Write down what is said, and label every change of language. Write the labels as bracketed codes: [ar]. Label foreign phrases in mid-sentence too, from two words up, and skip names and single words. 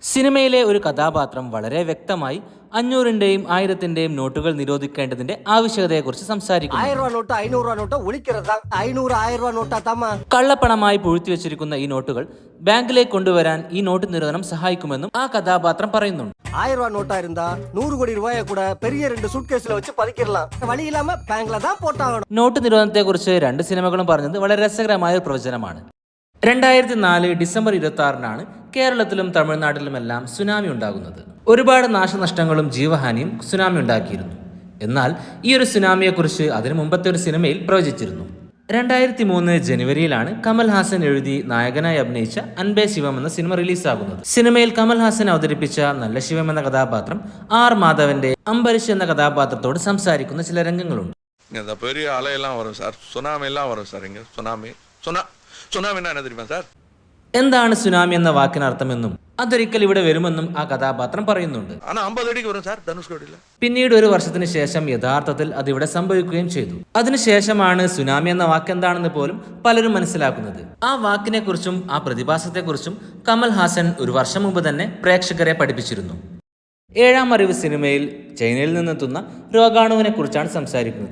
[ml] സിനിമയിലെ ഒരു കഥാപാത്രം വളരെ വ്യക്തമായി 500-ന്റെയും 1000-ന്റെയും നോട്ടുകൾ നിരോധിക്കേണ്ടതിന്റെ ആവശ്യകതയെക്കുറിച്ച് സംസാരിക്കുന്നു. കള്ളപ്പണമായി പൂഴ്ത്തിവെച്ചിരിക്കുന്ന ഈ നോട്ടുകൾ ബാങ്കിലേക്ക് കൊണ്ടുവരാൻ ഈ നോട്ട് നിരോധനം സഹായിക്കുമെന്നും ആ കഥാപാത്രം പറയുന്നുണ്ട്. [ta] 1000 ரூபாய் நோட்டா இருந்தா 100 கோடி ரூபாயை கூட பெரிய 2 சூட்கேஸ்ல வச்சு பதுக்கிடலாம். வழி இல்லாம ബാങ്കിல தான் போட்டாகணும். [ml] നോട്ട് നിരോധനത്തെക്കുറിച്ച് 2 സിനിമകളും പറഞ്ഞത് വളരെ രസകരമായ ഒരു പ്രവചനമാണ്. 2004 ഡിസംബർ 26-നാണ് കേരളത്തിലും തമിഴ്നാട്ടിലുമെല്ലാം സുനാമി ഉണ്ടാകുന്നത്. ഒരുപാട് നാശനഷ്ടങ്ങളും ജീവഹാനിയും സുനാമി ഉണ്ടാക്കിയിരുന്നു. എന്നാൽ ഈ ഒരു സുനാമിയെക്കുറിച്ച് അതിനു മുമ്പത്തെ ഒരു സിനിമയിൽ പ്രവചിച്ചിരുന്നു. 2003 ജനുവരിയിലാണ് കമൽഹാസൻ എഴുതി നായകനായി അഭിനയിച്ച അൻപേ ശിവം എന്ന സിനിമ റിലീസാകുന്നത്. സിനിമയിൽ കമൽഹാസൻ അവതരിപ്പിച്ച നല്ല ശിവം എന്ന കഥാപാത്രം ആർ മാധവന്റെ അംബരീഷ് എന്ന കഥാപാത്രത്തോട് സംസാരിക്കുന്ന ചില രംഗങ്ങളുണ്ട്. [ta] பெரிய அலையெல்லாம் வரும் சார், சுனாமி எல்லாம் வரும் சார். இங்க சுனாமின்னா என்ன தெரியுமா சார்? [ml] എന്താണ് സുനാമി എന്ന വാക്കിനർത്ഥമെന്നും അതൊരിക്കൽ ഇവിടെ വരുമെന്നും ആ കഥാപാത്രം പറയുന്നുണ്ട്. [ta] ஆனா 50 அடிக்கு வரும் சார் தனுஷ்கோடியில. [ml] പിന്നീട് ഒരു വർഷത്തിന് ശേഷം യഥാർത്ഥത്തിൽ അതിവിടെ സംഭവിക്കുകയും ചെയ്തു. അതിനുശേഷമാണ് സുനാമി എന്ന വാക്ക് എന്താണെന്ന് പോലും പലരും മനസ്സിലാക്കുന്നത്. ആ വാക്കിനെ കുറിച്ചും ആ പ്രതിഭാസത്തെക്കുറിച്ചും കമൽഹാസൻ ഒരു വർഷം മുമ്പ് തന്നെ പ്രേക്ഷകരെ പഠിപ്പിച്ചിരുന്നു. 7ാം അറിവ് സിനിമയിൽ ചൈനയിൽ നിന്നെത്തുന്ന രോഗാണുവിനെ കുറിച്ചാണ് സംസാരിക്കുന്നത്.